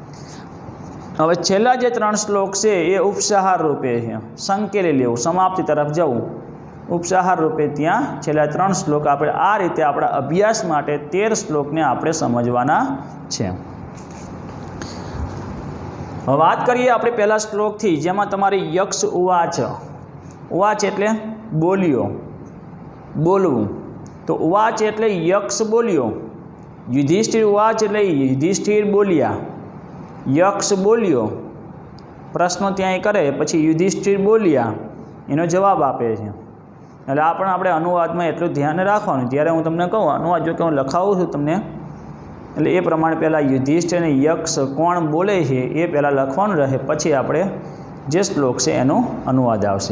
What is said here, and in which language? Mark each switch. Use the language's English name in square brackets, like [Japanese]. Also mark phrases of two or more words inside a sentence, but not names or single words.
[Gujarati] હવે છેલ્લા જે 3 શ્લોક છે એ ઉપસાહાર રૂપે છે, સંકેલી લેવું, સમાપ્તિ તરફ જવું, ઉપસાહાર રૂપે ત્યાં છેલ્લા 3 શ્લોક આપણે આ રીતે આપણા અભ્યાસ માટે 13 શ્લોકને આપણે સમજવાના છે. હવે વાત કરીએ આપણે પહેલા શ્લોકથી, જેમાં તમારી [Sanskrit] યક્ષ ઉવાચ. [Gujarati] ઉવાચ એટલે બોલ્યો, બોલવું. તો ઉવાચ એટલે યક્ષ બોલ્યો, યુધિષ્ઠિર ઉવાચ એટલે યુધિષ્ઠિર બોલ્યા, યક્ષ બોલ્યો પ્રશ્ન ત્યાં કરે પછી યુધિષ્ઠિર બોલ્યા એનો જવાબ આપે છે। એટલે આ પણ આપણે અનુવાદમાં એટલું ધ્યાન રાખવાનું। જ્યારે હું તમને કહું અનુવાદ જો કે હું લખાવું છું તમને, એટલે એ પ્રમાણે પહેલાં યુધિષ્ઠિર અને યક્ષ કોણ બોલે છે એ પહેલાં લખવાનું રહે, પછી આપણે જે શ્લોક છે એનો અનુવાદ આવશે।